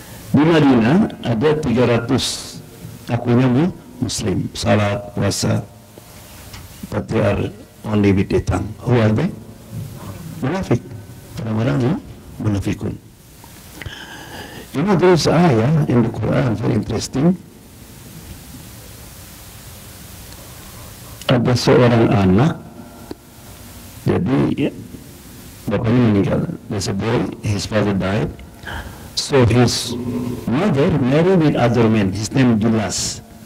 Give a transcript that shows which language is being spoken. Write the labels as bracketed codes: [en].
[id] Di Madinah ada 300 akunya Muslim, salat, puasa, [en] but they are only with their tongue. Who are they? Munafik. [id] Orang-orang munafikun. [en] You know, there is ayah in the Quran, very interesting. [id] Ada seorang anak, jadi bapaknya meninggal. [en] There's a boy, his father died. So his mother married with other men. His name Dulas.